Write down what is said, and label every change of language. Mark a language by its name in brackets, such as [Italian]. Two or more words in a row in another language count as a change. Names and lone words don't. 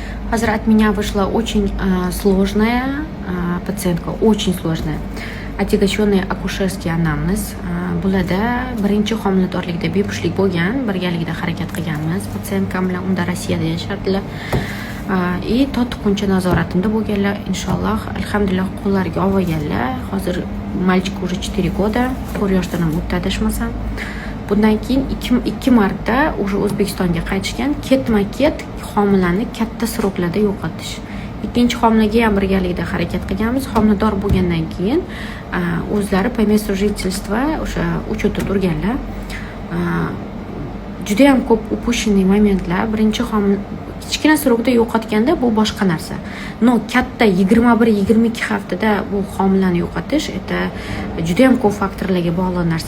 [Russian] Hozir от меня вышла очень сложная пациентка, очень сложная. Отягощенный акушерский анamnez. [Uzbek] Bularda birinchi homiladorlikda bepushtlik bo'lgan, birgalikda harakat qilganmiz. Patsientkam bilan unda Rossiyada yashardilar. И to'tiquncha nazoratimda bo'lganlar, inshaalloh, alhamdulillah qo'llariga olganlar. Hozir [Russian] mальчик уже 4 года, [Uzbek] 4 yoshdan ham o'tdi adashmasam. Bundan keyin 2 marta уже O'zbekistonga qaytishgan, ketma-ket homilani katta sroklarda yo'qotish. Ikkinchi homilaga ham birgalikda harakat qilganmiz. Homilador bo'lgandan keyin o'zlari [Russian] по месту жительства [Uzbek] o'sha uchutda turganlar. Juda ham ko'p упущенный momentlar. Birinchi homil kichkina srokda yo'qotganda bu boshqa narsa. No, katta 21-22 haftada bu homilani yo'qotish это juda ham ko'p faktorlarga bog'liq narsa.